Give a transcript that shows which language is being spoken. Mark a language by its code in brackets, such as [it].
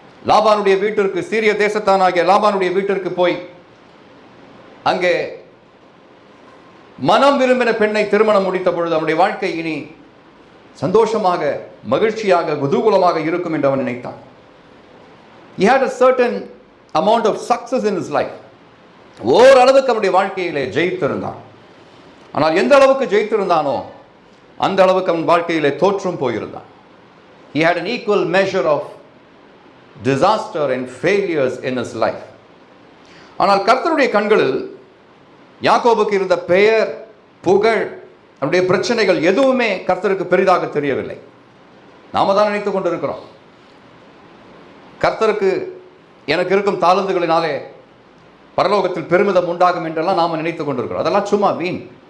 [ta] லாபானுடைய வீட்டிற்கு, சீரிய தேசத்தானாகிய லாபானுடைய வீட்டிற்கு போய் அங்கே மனம் விரும்பின பெண்ணை திருமணம் முடித்த பொழுது அவனுடைய வாழ்க்கை இனி சந்தோஷமாக, மகிழ்ச்சியாக, குதூகூலமாக இருக்கும் என்று அவன் நினைத்தான். [en] He had a certain amount of success in his life. [ta] ஓரளவுக்கு அவனுடைய வாழ்க்கையிலே ஜெயித்திருந்தான். ஆனால் எந்த அளவுக்கு ஜெயித்திருந்தானோ அந்த அளவுக்கு அவன் வாழ்க்கையிலே தோற்றும் போயிருந்தான். [en] He had an equal measure of disaster and failures in his life. [ta] ஆனால் கர்த்தருடைய கண்களில் யாக்கோபுக்கு இருந்த பெயர், புகழ், அவருடைய பிரச்சனைகள் எதுவுமே கர்த்தருக்கு பெரிதாக தெரியவில்லை. நாம தான் நினைத்துக் கொண்டிருக்கிறோம், கர்த்தருக்கு எனக்கு இருக்கும் தாளந்துகளினாலே பரலோகத்தில் பெருமிதம் உண்டாகும் என்றெல்லாம் நாம் நினைத்துக் கொண்டிருக்கிறோம். அதெல்லாம் சும்மா வீண்.